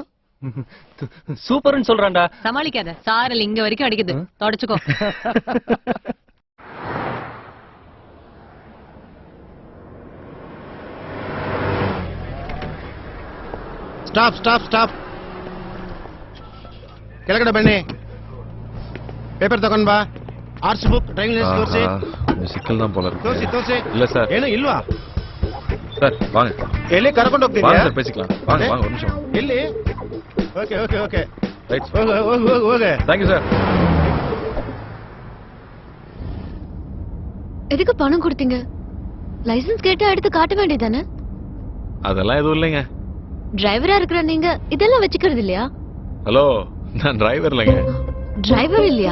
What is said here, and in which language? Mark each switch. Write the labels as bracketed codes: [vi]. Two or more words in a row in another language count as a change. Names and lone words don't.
[ta] சூப்பர்னு சொல்றான்டா. சமாளிக்காத, சாரல் இங்க வரைக்கும் அடிக்குது, தொடச்சுக்கோ. [en] stop stop stop. [kn] ಕೆಳಗಡೆ ಬನ್ನಿ. ಪೇಪರ್ ತಗೊಂಡ್ ಬಾ. [en] arts book, driving license ತೋರಿಸಿ. [ta] ಸಿಕ್ಕಲ್ தான் போல [kn] ತೋರಿಸಿ [ta] இருக்கு. [kn] ತೋರಿಸಿ. [ta] இல்ல சார். [kn] ಏನು ಇಲ್ವಾ? [ta] சார் வாங்க. [kn] ಎಲ್ಲಿ ಕರ್ಕೊಂಡು ಹೋಗ್ತೀರಾ? [ta] வாங்க சார் பேசிக்கலாம். வாங்க வாங்க ஒரு நிமிஷம். [en] ಎಲ್ಲಿ? OK OK OK. [ta] ரைட். [kn] ಹೋಗೆ. [en] thank you சார். [ta] எதுக்கு பணம் கொடுத்தீங்க? லைசென்ஸ் கேட்டா எடுத்து காட்ட வேண்டியதானே? அதெல்லாம் எதுவும் இல்லைங்க. டிரைவரா இருக்கிற நீங்க இதெல்லாம் வச்சுக்கிறது இல்லையா? ஹலோ, நான் டிரைவர் இல்லைங்க. டிரைவர் இல்லையா?